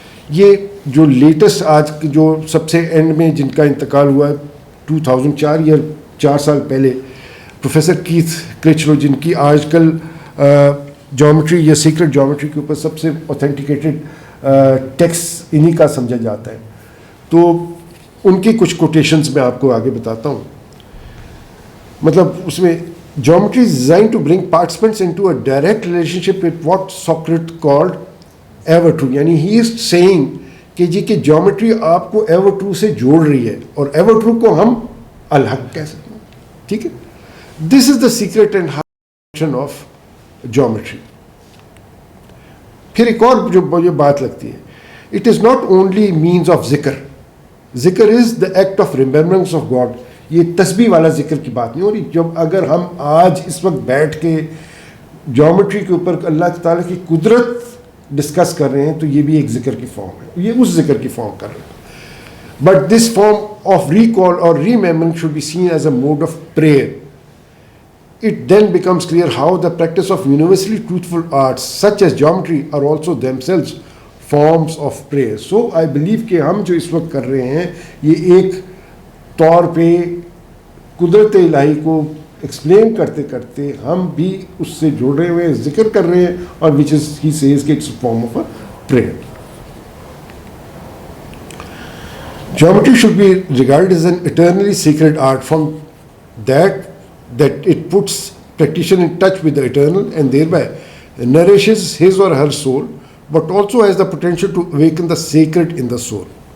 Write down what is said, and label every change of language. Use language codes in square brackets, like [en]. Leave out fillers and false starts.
[ur] یہ جو لیٹسٹ آج جو سب سے اینڈ میں جن کا انتقال ہوا ہے 2004 یا 4 سال پہلے, پروفیسر کیتھ کرچلو, جن کی آج کل جیومیٹری یا سیکرٹ جیومیٹری کے اوپر سب سے اوتھینٹیکیٹڈ ٹیکسٹ انہی کا سمجھا جاتا ہے. تو ان کی کچھ کوٹیشنز میں آپ کو آگے بتاتا ہوں. مطلب اس میں [en] geometry is designed to bring participants into a direct relationship with what Socrates called ever true. [ur] یعنی [en] he is saying [ur] کہ جی کہ geometry آپ کو ever true سے جوڑ رہی ہے, اور ever true کو ہم الحق کہہ سکتے ہیں. ٹھیک ہے, [en] this is the secret and function of geometry. [ur] پھر ایک اور جو مجھے بات لگتی ہے, [en] it is not only means of [ur] ذکر. [en] ذکر is the act of remembrance of God. [ur] یہ تسبیح والا ذکر کی بات نہیں ہو رہی. جب اگر ہم آج اس وقت بیٹھ کے جیومیٹری کے اوپر اللہ تعالیٰ کی قدرت ڈسکس کر رہے ہیں تو یہ بھی ایک ذکر کی فارم ہے, یہ اس ذکر کی فارم کر رہے ہیں. [en] But this form of recall اور remembering should be seen as a mode of prayer. It then becomes clear how the practice of universally truthful arts such as geometry are also themselves forms of prayer. So I believe [ur] کہ ہم جو اس وقت کر رہے ہیں یہ ایک طور پہ قدرت الہی کو ایکسپلین کرتے کرتے ہم بھی اس سے جڑے ہوئے ذکر کر رہے ہیں, اور [en] which is he says [ur] کہ [en] it's a form of a prayer. Geometry should be regarded as an eternally sacred art from that it puts practitioner in touch with the eternal and thereby nourishes his or her soul, but also has the potential to awaken the sacred in the soul.